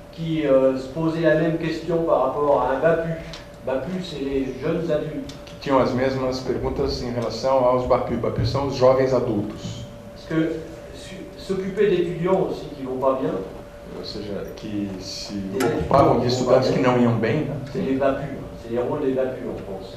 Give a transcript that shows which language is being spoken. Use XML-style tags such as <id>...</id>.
<fr>Qui se posaient la même question par rapport à un BAPU. BAPU, c'est les jeunes adultes.</fr> <pt>Que tinham as mesmas perguntas em relação aos BAPU. BAPU são os jovens adultos.</pt> <fr>Parce que s'occuper d'étudiants aussi qui vont pas bien.</fr> <pt>Ou seja, que se ocupavam de estudantes que não iam bem. Né?</pt> <fr>C'est les BAPU, c'est les rôles des BAPU en France.</fr>